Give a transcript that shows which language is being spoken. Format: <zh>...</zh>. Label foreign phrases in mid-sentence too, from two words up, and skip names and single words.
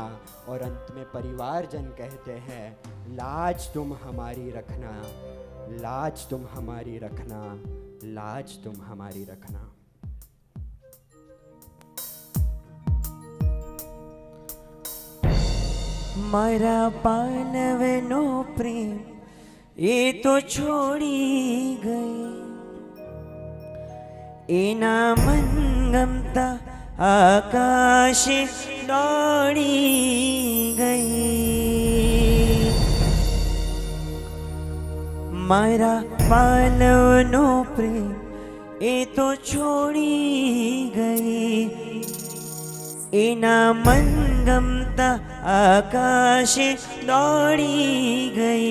<hi>और अंत में परिवारजन कहते हैं लाज तुम हमारी रखना, लाज तुम हमारी रखना, लाज तुम हमारी रखना.</hi> <gu>મારા પાનવનો પ્રેમ યે તો છોડી ગઈ, એના મન ગમતા આકાશ દોડી ગઈ. મારા પાલવનો પ્રેમ એ તો છોડી ગઈ, એના મન ગમતા આકાશ દોડી ગઈ.</gu>